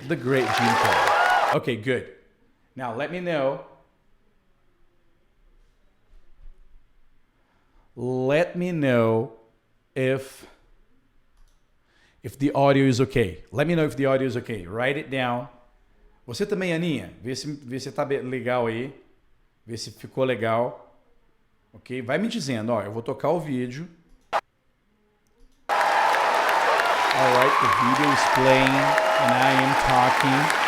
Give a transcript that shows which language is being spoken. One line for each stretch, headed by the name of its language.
English: The great Jim Carrey. Okay, good. Now let me know. Let me know if the audio is okay. Let me know if the audio is okay. Write it down.
Portuguese: Você também, Aninha, vê se tá legal aí. Vê se ficou legal. Ok? Vai me dizendo, ó, eu vou tocar o vídeo.
English: Alright, the video is playing and I am talking.